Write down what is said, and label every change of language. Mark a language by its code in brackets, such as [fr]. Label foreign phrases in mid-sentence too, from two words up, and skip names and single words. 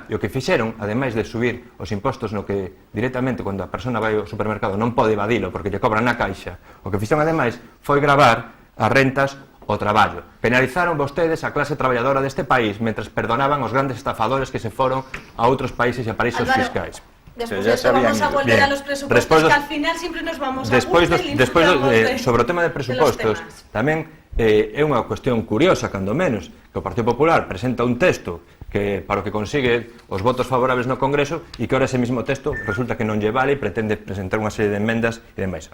[gl] E o que fixeron, ademais de subir os impostos no que directamente cando a persona vai ao supermercado non pode evadilo porque lle cobran na caixa, o que fixeron ademais foi gravar as rentas ao traballo. Penalizaron vostedes a clase traballadora deste país mentres perdonaban os grandes estafadores que se foron a outros países e a paraísos fiscais. [es] Después de esto vamos a volver a los presupuestos, que al final siempre nos vamos a [gl] sobre o tema de presupostos, tamén é unha cuestión curiosa, cando menos, que o Partido Popular presenta un texto que para o que consigue os votos favorables no Congreso e que [es] ahora ese mismo texto [gl] resulta que non lle vale e pretende presentar unha serie de enmendas e demais.